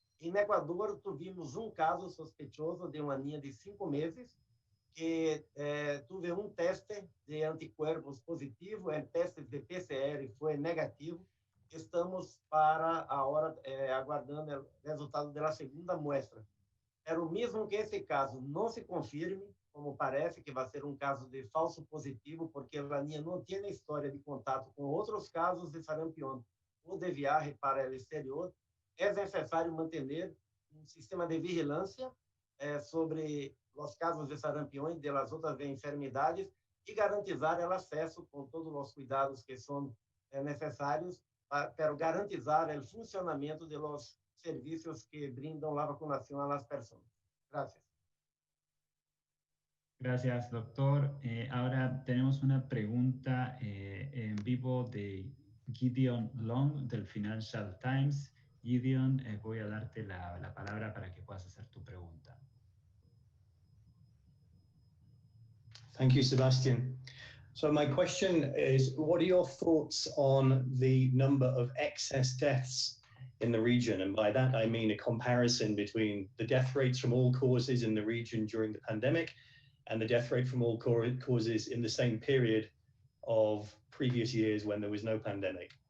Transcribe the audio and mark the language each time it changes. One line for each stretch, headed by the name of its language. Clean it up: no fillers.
Spanish: En Ecuador tuvimos un caso sospechoso de una niña de 5 meses que tuve un teste de anticuerpos positivo, el teste de PCR fue negativo. Estamos para ahora aguardando el resultado de la segunda muestra.
Portuguese: Pero mesmo que esse caso não se confirme, como parece que vai ser um caso de falso positivo, porque a niña não tem história de contato com outros casos de sarampión ou de viagem para o exterior, é necessário manter um sistema de vigilância sobre os casos de sarampión e das outras enfermidades e garantizar o acesso com todos os cuidados que são necessários para garantizar o funcionamento de los servicios que brindan la vacunación a las personas.
Spanish: Gracias. Gracias, doctor. Ahora tenemos una pregunta en vivo de Gideon Long del Financial Times. Gideon, voy a darte la palabra para que puedas hacer tu pregunta.
English: Thank you, Sebastian. So my question is, what are your thoughts on the number of excess deaths in the region? And by that, I mean a comparison between the death rates from all causes in the region during the pandemic and the death rate from all causes in the same period of previous years when there was no pandemic.